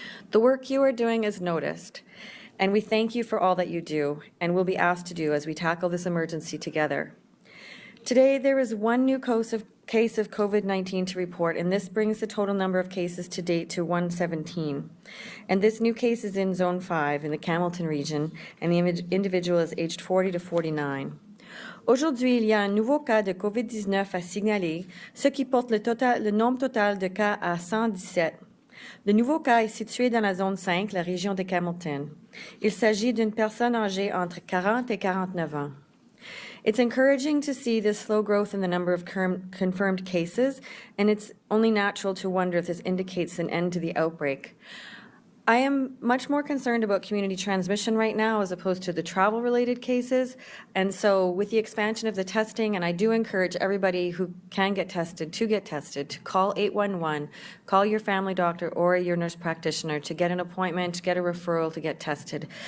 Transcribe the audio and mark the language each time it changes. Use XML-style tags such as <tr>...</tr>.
<en>The work you are doing is noticed, and we thank you for all that you do and will be asked to do as we tackle this emergency together. Today, there is one new case of COVID-19 to report, and this brings the total number of cases to date to 117. And this new case is in Zone 5 in the Camelton region, and the individual is aged 40 to 49.</en> <fr>Aujourd'hui, il y a un nouveau cas de COVID-19 à signaler, ce qui porte le nombre total de cas à 117. Le nouveau cas est situé dans la zone 5, la région de Camelton. Il s'agit d'une personne âgée entre 40 et 49 ans.</fr> <en>It's encouraging to see this slow growth in the number of confirmed cases, and it's only natural to wonder if this indicates an end to the outbreak. I am much more concerned about community transmission right now as opposed to the travel-related cases. And so with the expansion of the testing, and I do encourage everybody who can get tested to call 811, call your family doctor or your nurse practitioner to get an appointment, get a referral to get tested.</en>